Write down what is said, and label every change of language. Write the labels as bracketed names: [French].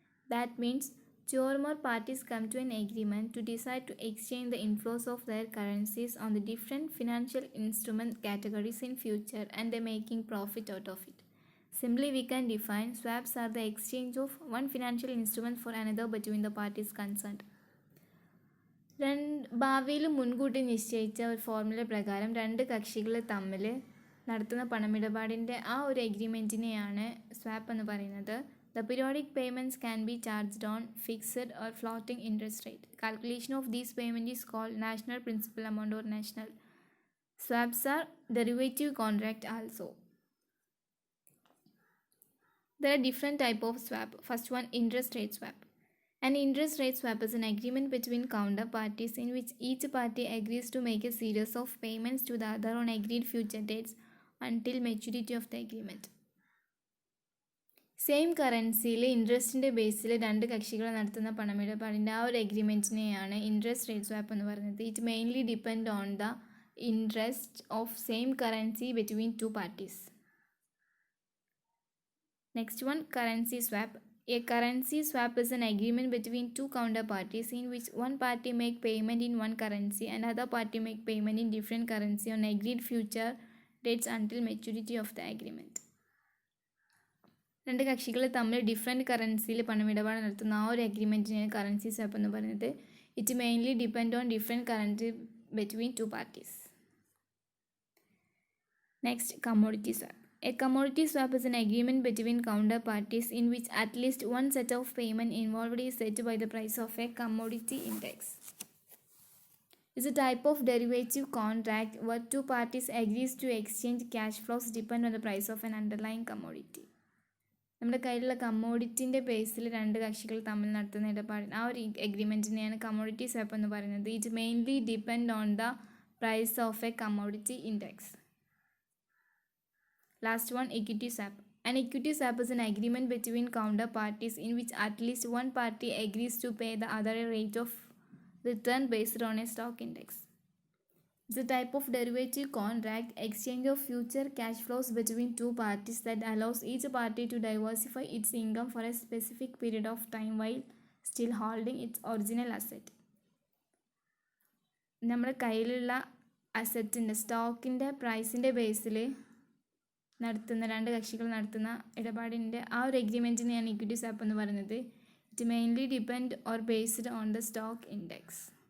[English] That means two or more parties come to an agreement to decide to exchange the inflows of their currencies on the different financial instrument categories in future and they're making profit out of it. Simply, we can define swaps are the exchange of one financial instrument for another between the parties concerned. [Malayalam] ഭാവിയിൽ മുൻകൂട്ടി നിശ്ചയിച്ച ഒരു formula പ്രകാരം രണ്ട് കക്ഷികൾ തമ്മിൽ നടത്തുന്ന പണമിടപാടിൻ്റെ ആ ഒരു എഗ്രിമെൻറ്റിനെയാണ് സ്വാപ്പ് എന്ന് പറയുന്നത്. [English] The periodic payments can be charged on fixed or floating interest rate. Calculation of these payments is called national principal amount or national. Swaps are derivative contract also. There are different type of swap. First one, interest rate swap. An interest rate swap is an agreement between counterparties in which each party agrees to make a series of payments to the other on agreed future dates until maturity of the agreement. [Malayalam] Same കറൻസിയിൽ ഇൻട്രസ്റ്റിൻ്റെ ബേസിൽ രണ്ട് കക്ഷികൾ നടത്തുന്ന പണമിടപാടിൻ്റെ ആ ഒരു എഗ്രിമെൻറ്റിനെയാണ് interest rate swap എന്ന് പറയുന്നത്. [English] It mainly depend on the interest of same currency between two parties. Next one, currency swap. A currency swap is an agreement between two counterparties in which one party make payment in one currency and other party make payment in different currency on agreed future dates until maturity of the agreement. [Malayalam] രണ്ട് കക്ഷികൾ തമ്മിൽ different കറൻസിയിൽ പണമിടപാട് നടത്തുന്ന ആ ഒരു എഗ്രിമെൻറ്റിനെയാണ് currency swap എന്ന് പറയുന്നത്. [English] It mainly depend on different currency between two parties. Next, commodity swap. A commodity swap is an agreement between counterparties in which at least one set of payment involved is set by the price of a commodity index. It's a type of derivative contract where two parties agrees to exchange cash flows depend on the price of an underlying commodity. [Malayalam] നമ്മുടെ കയ്യിലുള്ള കമ്മോഡിറ്റിൻ്റെ ബേസിൽ രണ്ട് കക്ഷികൾ തമ്മിൽ നടത്തുന്ന ഇടപാടിന് ആ ഒരു എഗ്രിമെൻറ്റിനെയാണ് commodity swap എന്ന് പറയുന്നത്. [English] It mainly depend on the price of a commodity index. Last one, equity swap. An equity swap is an agreement between counterparties in which at least one party agrees to pay the other a rate of return based on a stock index. It's a type of derivative contract, exchange of future cash flows between two parties that allows each party to diversify its income for a specific period of time while still holding its original asset. [Malayalam] നമ്മുടെ കയ്യിലുള്ള അസറ്റിൻ്റെ സ്റ്റോക്കിൻ്റെ പ്രൈസിൻ്റെ ബേസിൽ നടത്തുന്ന രണ്ട് കക്ഷികൾ നടത്തുന്ന ഇടപാടിൻ്റെ ആ ഒരു എഗ്രിമെൻറ്റിനെയാണ് equity swap എന്ന് പറയുന്നത്. [English] It mainly depend or based on the stock index.